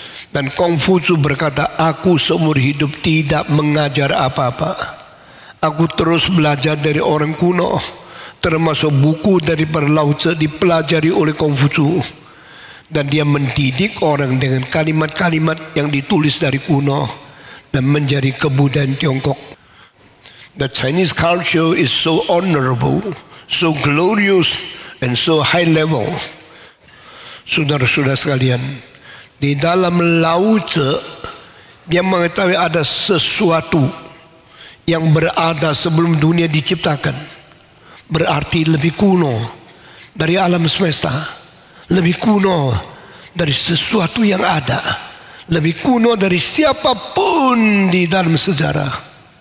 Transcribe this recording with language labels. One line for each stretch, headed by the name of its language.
Indonesian: Dan Konghucu berkata, aku seumur hidup tidak mengajar apa-apa. Aku terus belajar dari orang kuno, termasuk buku dari Lao Tzu dipelajari oleh Konghucu. Dan dia mendidik orang dengan kalimat-kalimat yang ditulis dari kuno dan menjadi kebudayaan Tiongkok.
English: The Chinese culture is so honorable, so glorious, and so high level.
Indonesian: Saudara-saudara sekalian, di dalam Lao Tzu dia mengetahui ada sesuatu yang berada sebelum dunia diciptakan. Berarti lebih kuno dari alam semesta, lebih kuno dari sesuatu yang ada, lebih kuno dari siapapun di dalam sejarah.